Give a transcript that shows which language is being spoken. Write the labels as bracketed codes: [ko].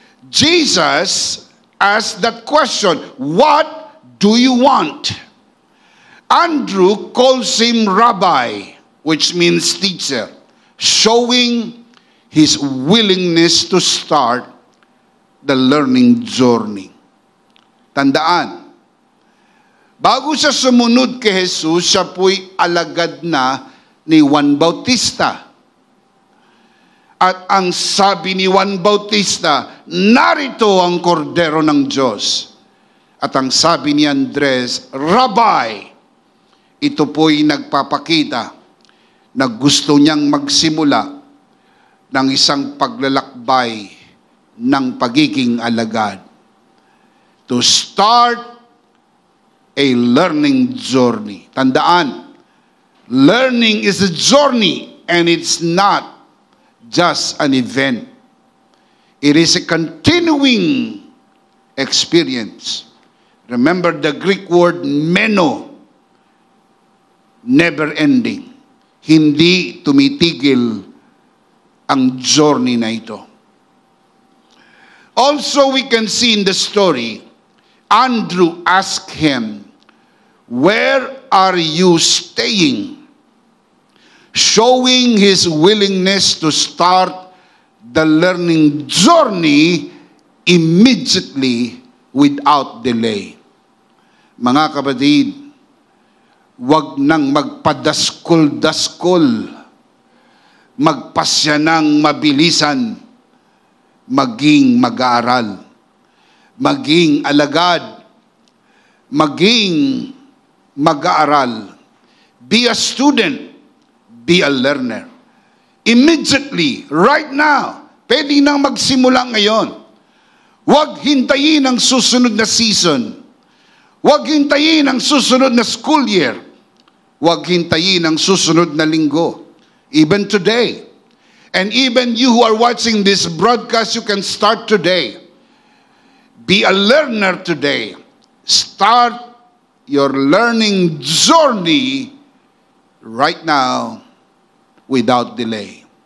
[en] Jesus asked that question, what do you want? Andrew calls him rabbi, which means teacher, showing his willingness to start the learning journey. [tl] Tandaan, bago siya sumunod kay Jesus, siya po'y alagad na ni Juan Bautista. At ang sabi ni Juan Bautista, narito ang kordero ng Diyos. At ang sabi ni Andres, Rabbi, ito po'y nagpapakita na gusto niyang magsimula ng isang paglalakbay ng pagiging alagad. [en] To start a learning journey. [tl] Tandaan, [en] learning is a journey and it's not just an event. It is a continuing experience. Remember the Greek word meno, never ending. [tl] Hindi tumitigil ang journey na ito. [en] Also, we can see in the story, Andrew asked him, where are you staying? Showing his willingness to start the learning journey immediately without delay. [tl] Mga kapatid, wag nang magpadaskol-daskol, magpasya ng mabilisan, maging mag-aaral, maging alagad, maging mag-aaral. [en] Be a student, be a learner. Immediately, right now, [tl] pwede nang magsimula ngayon. Huwag hintayin ang susunod na season. Huwag hintayin ang susunod na school year. Huwag hintayin ang susunod na linggo. [en] Even today. And even you who are watching this broadcast, you can start today. Be a learner today. Start your learning journey right now without delay.